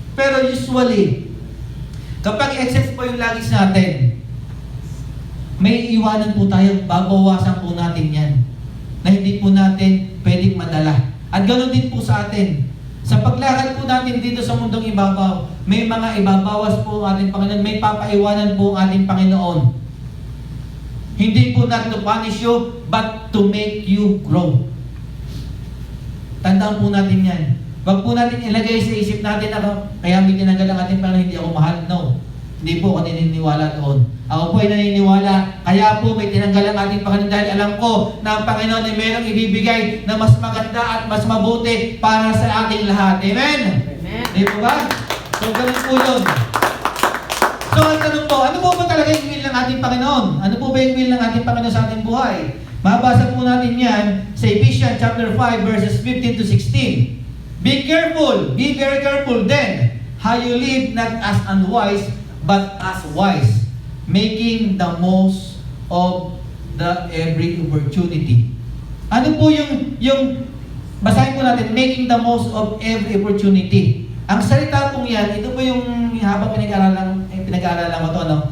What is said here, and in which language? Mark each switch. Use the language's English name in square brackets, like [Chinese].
[Filipino] Pero usually, kapag excess po yung luggage natin, may iiwanan po tayo, babawasan po natin yan. Na hindi po natin pwedeng madala. At ganoon din po sa atin. Sa paglakad po natin dito sa mundong ibabaw, may mga ibabawas po ang ating Panginoon, may papaiwanan po ang ating Panginoon. Hindi po [English] not to punish you, but to make you grow. [Filipino] Tandaan po natin yan. Wag po natin ilagay sa isip natin, kaya may tinanggal ang ating Panginoon, hindi ako mahal. No. Hindi po ako naniniwala doon. Ako po ay naniniwala. Kaya po may tinanggal ang ating Panginoon dahil alam ko na ang Panginoon ay mayroong ibibigay na mas maganda at mas mabuti para sa ating lahat. Amen? Amen. Di po ba? So, ganun po yun. So, ang tanong po, ano po ba talaga yung will ng ating Panginoon? Ano po ba yung will ng ating Panginoon sa ating buhay? Mabasa po natin yan sa Ephesians chapter 5 verses 15 to 16. [English] Be careful, be very careful then how you live not as unwise but as wise, making the most of the every opportunity. [Filipino] Ano po yung basahin po natin, [English] making the most of every opportunity. [Filipino] Ang salita pong yan, ito po yung habang pinag-aaralan ko to, no?